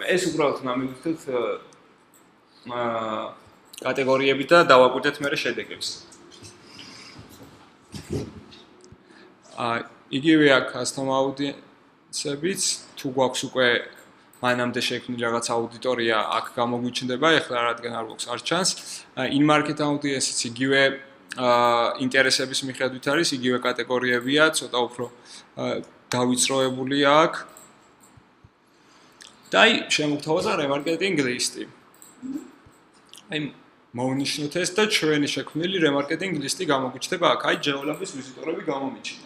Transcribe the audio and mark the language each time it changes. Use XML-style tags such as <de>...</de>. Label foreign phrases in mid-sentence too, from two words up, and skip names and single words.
<ka>ეს უბრალოდ მივხვდეთ კატეგორიები და დავაკვირდეთ მერე შედეგებს. იგივე აქვს</ka> <en>custom audience-ებიც,</en> <ka>თუ გვაქვს უკვე მანამდე შექმნილი რაღაც აუდიტორია, აქ გამოგვიჩნდება, ეხლა რადგან არ გვაქვს არ ჩანს.</ka> <en>In-market audience-იც</en> <ka>იგივე ინტერესების მიხედვით არის, იგივე კატეგორიებია, ცოტა უფრო დავიწროებულია აქ. და შემოგთავაზა</ka> <en>remarketing list-ი.</en> <ka>მოვნიშნოთ ეს და ჩვენი შექმნილი</ka> <en>remarketing list-ი</en> <ka>გამოგვიჩნდება აქ, ჯეოლოგის ვიზიტორები გამომიჩინა.</ka>